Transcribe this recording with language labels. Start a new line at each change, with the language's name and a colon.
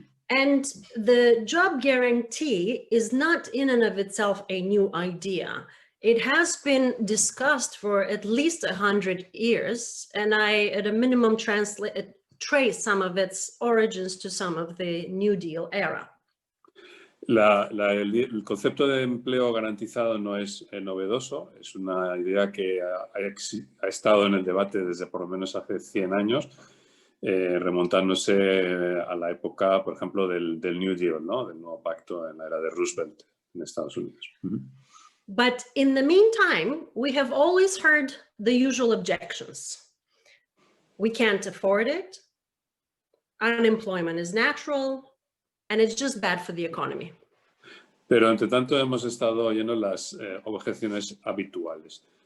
English: And the job guarantee is not in and of itself a new idea. It has been discussed for at least 100 years, and I, at a minimum, trace some of its origins to some of the New Deal era.
Spanish: El concepto de empleo garantizado no es novedoso, es una idea que ha estado en el debate desde por lo menos hace 100 años, remontándose a la época, por ejemplo, del New Deal, ¿no? Del nuevo pacto en la era de Roosevelt en Estados Unidos.
English: But in the meantime, we have always heard the usual objections. We can't afford it, unemployment is natural, and it's just bad for the economy.
Spanish: Pero entre tanto hemos estado oyendo las objeciones habituales.